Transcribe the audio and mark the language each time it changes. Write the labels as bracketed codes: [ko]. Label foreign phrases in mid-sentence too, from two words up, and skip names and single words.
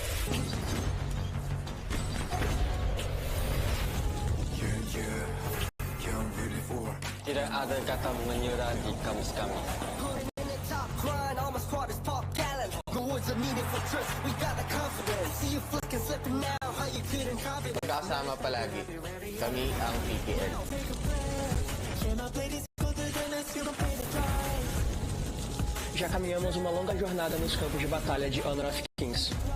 [id] Tidak ada kata menyerah di kamus kami. [tl] Magkasama palagi. Kami ang PKL. [pt] Já caminhamos uma longa jornada nos campos de batalha de Honor of Kings.